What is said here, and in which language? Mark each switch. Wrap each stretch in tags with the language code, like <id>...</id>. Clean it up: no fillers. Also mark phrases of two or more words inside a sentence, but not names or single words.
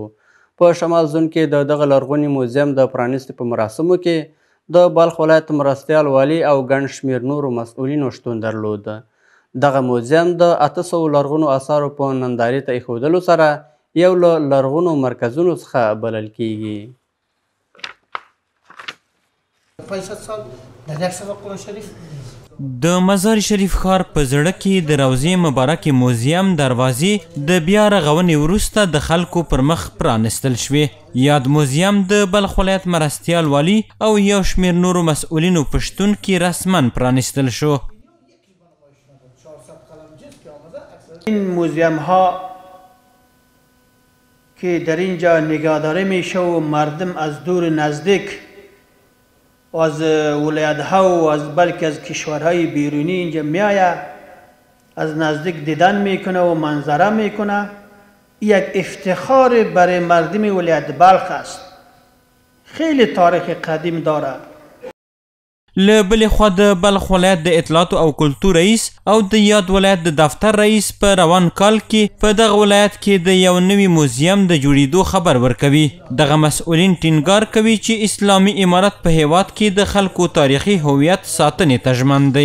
<ps>په شمال زون کې د دغه لرغوني موزیم د پرانیستې په مراسمو کې د بلخ ولایت مرستیال والي او ګڼ شمېر نورو مسؤلینو شتون درلود. دغه موزیم د 800 لرغونو آثارو په نندارې ته ایښودلو سره یو له لرغونو مرکزونو څخه بلل کیږي.</ps> <fa>500 سال در یک سبق قرآن شریف.</fa> <ps>د مزار شریف ښار په زړه کې د روضې مبارکې موزیم دروازې د بیا رغونې وروسته د خلکو پر مخ پرانستل شوې. یاد موزیم د بلخ ولایت مرستیال والي او یو شمېر نورو مسئولینو په شتون کې رسما پرانستل شو.</ps> <fa>این موزیم ها که در اینجا نگهداری میشه و مردم از دور نزدیک و از ولایت ها و از بلکه از کشورهای بیرونی اینجا میآید، از نزدیک دیدن میکنه و منظره میکنه. یک افتخار برای مردم ولایت بلخ است. خیلی تاریخ قدیم داره.</fa> <ps>له بلې خوا د بلخ ولایت د اطلاعاتو او کلتور رئیس او د یاد ولایت د دفتر رئیس په روان کال کې په دغه ولایت کې د یو نوي موزیم د جوړېدو خبر ورکوي. دغه مسؤلین ټینګار کوي چې اسلامي امارت په هیواد کې د خلکو تاریخي هویت ساتنې ته ژمن دی.</ps>